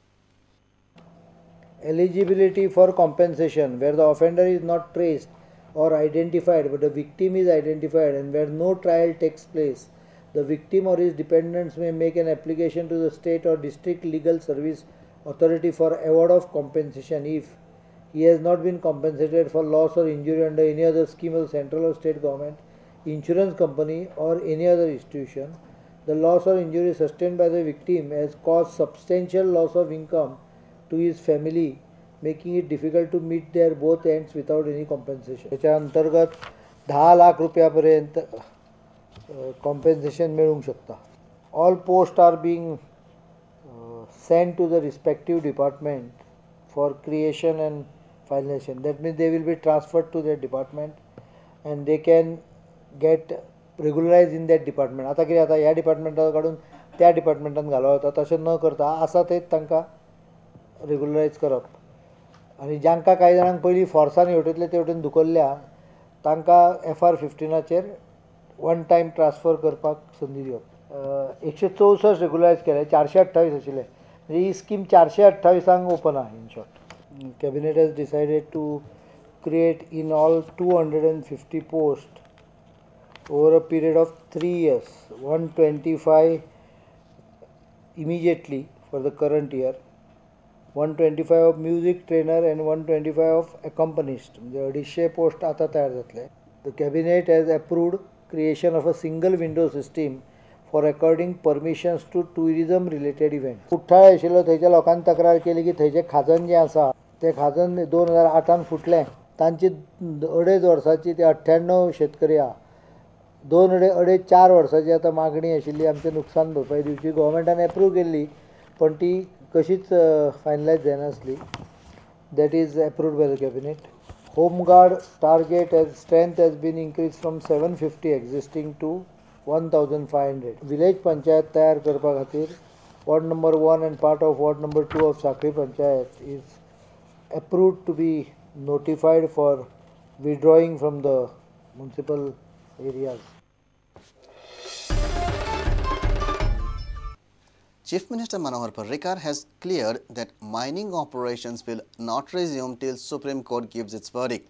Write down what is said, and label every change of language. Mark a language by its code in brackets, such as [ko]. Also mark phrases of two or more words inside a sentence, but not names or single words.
[en] Eligibility for compensation where the offender is not traced or identified but the victim is identified and where no trial takes place, the victim or his dependents may make an application to the state or district legal service authority for award of compensation if he has not been compensated for loss or injury under any other scheme of the central or state government, insurance company or any other institution. The loss or injury sustained by the victim has caused substantial loss of income to his family, making it difficult to meet their both ends without any compensation. [mr] त्याच्या अंतर्गत 10 लाख रुपयापर्यंत compensation मिळू शकता. [en] All posts are being sent to the respective department for creation and finalization. That means they will be transferred to their department and they can get regularized in that department. [kok] आता कितें आता ह्या डिपार्टमेंटान काडून त्या डिपार्टमेंटान घालप वता तशें न करता आसा तेच तांकां रेगुलरायज करप आनी जांकां कांय जाणांक पयलीं फोर्सान हेवटेंतले तेवटेन धुकल्ल्या तांकां FR15चेर [en] one time transfer [kok] करपाक संदी दिवप. 164 रेगुलरायज केले, 428 आशिल्ले म्हणजे ही स्कीम 428 ओपन आहा [en] in short. Cabinet has decided to create in all 250 posts over a period of 3 years, 125 immediately for the current year, 125 of music trainer and 125 of accompanist. The 250 post [kok] आता तयार जातले. [en] The cabinet has approved creation of a single window system for according permissions to tourism related events. [kok] कुठ्ठाळे आशिल्लो थंयच्या लोकांनी तक्रार केली की थंयचें खाजन जें आसा तें खाजन 2008 फुटलें. तांची 2.5 वर्सांची ते 98 शेतकरी आहा. 2.5-4 वर्सांची आतां मागणी आशिल्ली आमचें नुकसान भरपाई दिवची. गव्हर्मेंटान एप्रूव केल्ली पण ती कशीच फायनलायज जायनासली. [en] That is approved by the cabinet. home guard target as strength has been increased from 750 existing to 1500. village panchayat [kok] तयार करपा खातीर [en] ward number 1 and part of ward number 2 of Sakri Panchayat is approved to be notified for withdrawing from the municipal areas. Chief Minister Manohar Parrikar has cleared that mining operations will not resume till Supreme Court gives its verdict.